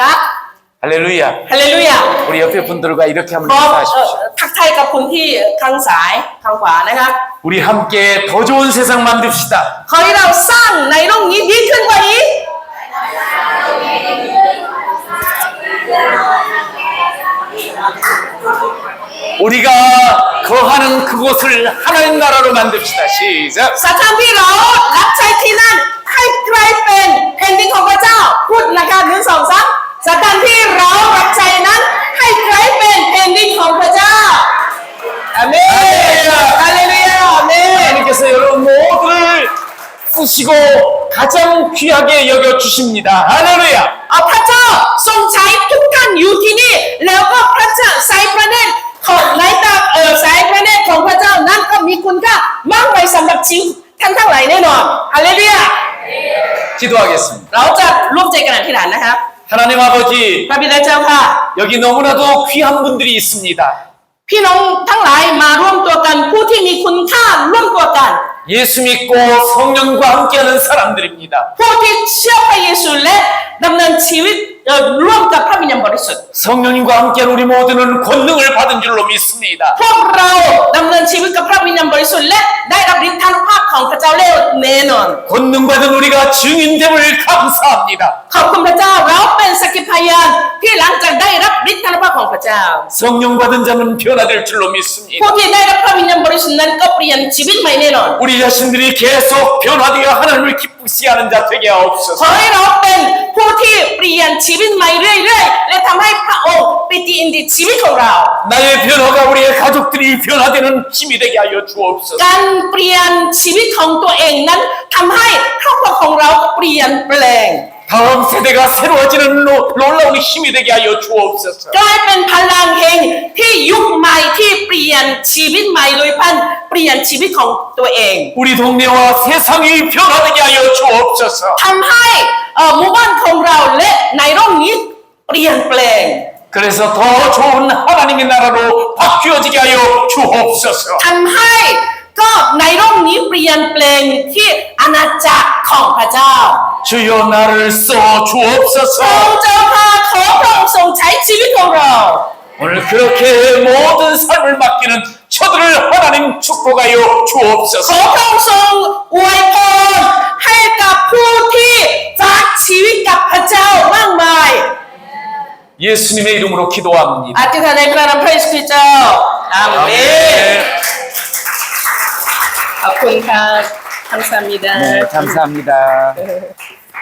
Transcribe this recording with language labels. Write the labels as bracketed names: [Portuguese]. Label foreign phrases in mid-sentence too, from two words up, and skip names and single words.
[Korean] 할렐루야. [Thai] ฮาเลลูยา [Korean] 우리 옆에 분들과 이렇게 한번 ขอ 인사하십시오. [Thai] ทักทายกับคุณที่ข้างซ้ายข้างขวานะคะ [Korean] 우리 함께 더 좋은 세상 만듭시다. [Thai] ขอให้เราสร้างในโลกนี้ดีขึ้นกว่านี้ [Korean] 우리가 거하는 그곳을 하나님 나라로 만듭시다. 시작. [Thai] สถานที่เรารับใช้ที่นั่นให้กลายเป็นแผ่นดินของพระเจ้าพูดนะคะ1 2 3สถานที่เรารับใช้นั้นให้กลายเป็นแผ่นดินของพระเจ้าอาเมนฮาเลลูยาอาเมน [Korean] 하나님께서 여러분 모두를 쓰시고 가장 귀하게 여겨 주십니다. 할렐루야. [Thai] พระเจ้าทรงใช้ทุกท่านอยู่ที่นี่แล้วก็พระเจ้าสายพระเนตรของในตาสายพระเนตรของพระเจ้านั้นก็มีคุณค่ามากไปสำหรับชีวิตท่านทั้งหลายแน่นอนฮาเลลูยา [Korean] 기도하겠습니다. [Thai] เราจะร่วมใจกันอธิษฐานนะครับ [Korean] 하나님 아버지, [Thai] พระบิดาเจ้าค่ะ [Korean] 여기 너무나도 귀한 분들이 있습니다. [Thai] พี่น้องทั้งหลายมาร่วมตัวกันผู้ที่มีคุณค่าร่วมตัวกัน [Korean] 예수 믿고 성령과 함께하는 사람들입니다. [Thai] ผู้ที่เชื่อพระเยซูและดำเนินชีวิตร่วมกับพระวิญญาณบริสุทธิ์ [Korean] 성령님과 함께한 우리 모두는 권능을 받은 줄로 믿습니다. [Thai] พวกเราดำเนินชีวิตกับพระวิญญาณบริสุทธิ์และได้รับฤทธานุภาพของพระเจ้าแล้วแน่นอน [Korean] 권능 받은 우리가 증인됨을 감사합니다. [Thai] ขอบคุณพระเจ้าเราเป็นสักขีพยานที่หลังจากได้รับฤทธานุภาพของพระเจ้า [Korean] 성령 받은 자는 변화될 줄로 믿습니다. [Thai] ผู้ที่ได้รับพระวิญญาณบริสุทธิ์นั้นก็เปลี่ยนชีวิตใหม่แน่นอน [Korean] 우리 자신들이 계속 변화되어 하나님을 기쁘시게 하는 자 되게 ขอ 하옵소서. [Thai] ให้เราเป็นผู้ที่เปลี่ยนชีวิตใหม่เรื่อยๆและทำให้พระองค์ปิติยินดีชีวิตของเรา [Korean] 나의 변화가 우리의 가족들이 변화되는 힘이 되게 하여 주옵소서. [Thai] การเปลี่ยนชีวิตของตัวเองนั้นทำให้ครอบครัวของเราเปลี่ยนแปลง [Korean] 다음 세대가 새로워지는 놀라운 힘이 되게 하여 주옵소서. [Thai] กลายเป็นพลังแห่งที่ยุคใหม่ที่เปลี่ยนชีวิตใหม่โดยพันเปลี่ยนชีวิตของตัวเอง [Korean] 우리 동네와 세상이 변화되게 하여 주옵소서. [Thai] ทำให้หมู่บ้านของเราและในโลกนี้เปลี่ยนแปลง [Korean] 그래서 더 좋은 하나님의 나라로 바뀌어지게 하여 주옵소서. [Thai] ทำให้ก็ในโลกนี้เปลี่ยนแปลงที่อาณาจักรของพระเจ้า [Korean] 주여 나를 써 พระ 주옵소서. [Thai] เจ้าข้าขอพระองค์ทรงใช้ชีวิตของเรา [Korean] 오늘 그렇게 모든 삶을 맡기는 저들을 하나님 축복하여 ขอ 주옵소서. [Thai] พระองค์ทรงอวยพรให้กับผู้ที่ฝากชีวิตกับพระเจ้ามากมาย [Korean] 예수님의 이름으로 기도합니다. [Thai] อธิษฐานในพระนามพระเยซูคริสต์เจ้าอาเมน ขอบคุณค่ะท่านสามีดา [Korean] 네, 감사합니다.